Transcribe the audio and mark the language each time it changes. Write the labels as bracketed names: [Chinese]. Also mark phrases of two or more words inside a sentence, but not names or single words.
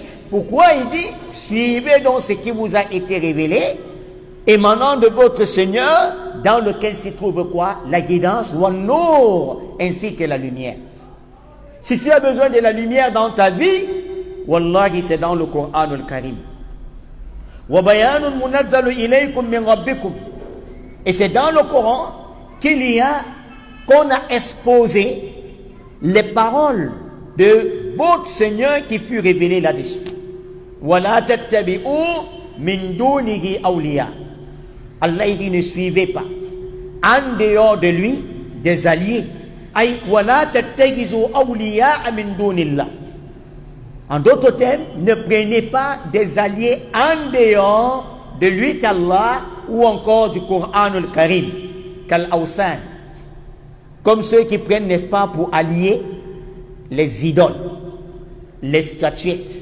[French] Pourquoi il dit suivez donc ce qui vous a été révélé émanant de votre Seigneur, dans lequel se trouve quoi? La guidance, wan-nur, ainsi que la lumière. Si tu as besoin de la lumière dans ta vie, wallahi, c'est dans le Coran al-Karim. [Arabic] Wa bayanun munazzalu ilaykum min rabbikum, [French] et c'est dans le Coran qu'on a exposé les paroles de votre Seigneur qui fut révélé là-dessus. [Arabic] Wala tattabi'u min dunihi awliya. [French] Allah dit ne suivez pas en dehors de lui des alliés. [Arabic] Ay wala tattagizu awliya min dunillah. [French] En d'autres termes, ne prenez pas des alliés en dehors de lui qu'Allah, ou encore du Coran al-Karim, qu'al-Awsan, comme ceux qui prennent, n'est-ce pas, pour allier les idoles, les statuettes.